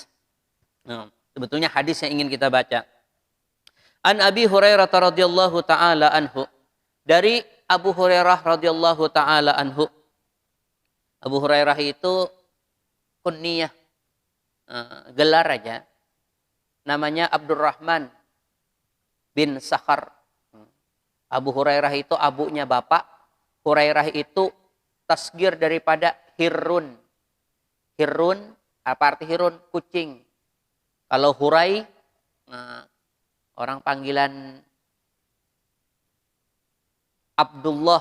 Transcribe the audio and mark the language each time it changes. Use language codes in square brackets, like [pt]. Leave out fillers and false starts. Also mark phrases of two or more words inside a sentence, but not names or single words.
[id] Nah, sebetulnya hadis yang ingin kita baca. [ar] عن أبي هريرة رضي الله تعالى عنه. [id] Dari Abu Hurairah [ar] رضي الله تعالى عنه. [id] Abu Hurairah itu kunyah, gelar aja. Namanya Abdurrahman bin Sakhar. Abu Hurairah itu abunya bapak. Hurairah itu tasgir daripada Hirun. Hirun, apa arti Hirun? Kucing. Kalau Hurai, orang panggilan Abdullah.